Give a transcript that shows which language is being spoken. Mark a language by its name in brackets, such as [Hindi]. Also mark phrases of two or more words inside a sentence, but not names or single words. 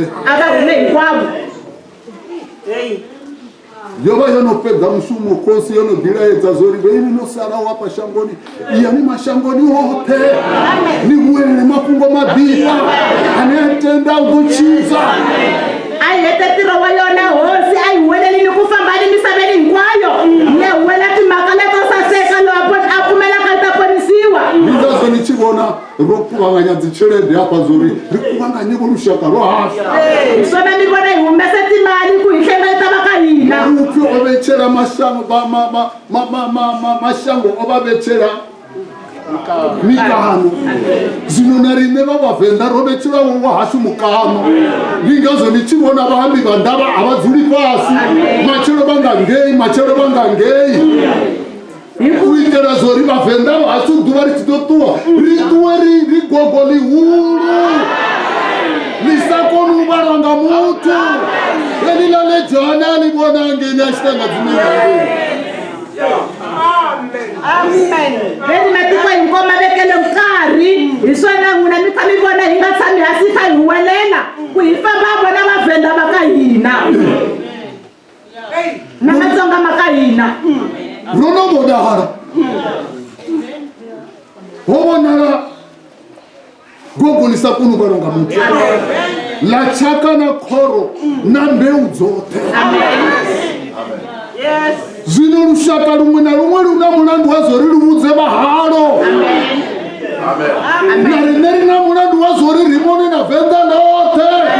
[Tsonga] a va hume hinkwavo. [Venda] yo vha yo no fhedza mushumo khosi yo no ḓilaedza zori vheini no salaho hafha shangoni yani mashangoni oṱhe ni vhuelele mafhungo maḓifha ane a tenda u ḓo tshidza [Tsonga] A hi hete ntirho wa yona hosi a hi huwelelini ku fambani misaveni hinkwayo ni ya huwela timhaka leto saseka lowo a pfumelaka ta ponisiwa. [Venda] ni ngazwo ni tshi vhona ro kuvhanganya dzitshelede hafha zori ri kuvhanganye vo lushaka ro hashu [Tsonga] Swona mi vona hi humese timali ku hi hlengeleta va ka hina. [Venda] upfi o vhetshela mashango o vha vhetshela mikano zwino na riṋe vha vhavenḓa ro vhetshelwaho wa hashu mukano ndi ngazwo ni tshi vhona vhahambi vha ndavha a vha dzuli fhasi matshelo vha nga ngei matshelo vha nga ngei u itela zori vhavenḓa vha hashu ḓuvha ri tshi ḓo ṱuwa ri ṱuwe ri gogo ḽihulu li sa koni u vhalwa nga muthu heḽiḽa ḽe Johana ḽi vhona ngeni a tshi ṱanga dzine Amen. [Tsonga] Veni matiko hinkwawo ma vekele nkarhi hi swona n'wina mi kha mi vona hi nga tshami hansi kha hi huwelela ku hi famba vona vaVenda va ka hina na Matsonga ma ka hina. [Venda] ro no vonala ho vonala gogo ḽi sa koni u vhalwa nga muthu ḽa tshaka na khoro na mbeu dzoṱhe zwino lushaka luṅwe na luṅwe lu na mulandu wa zori lu vhudze vhahalo na riṋe ri na mulandu wa zori ri vhone na Venḓa ḽoṱhe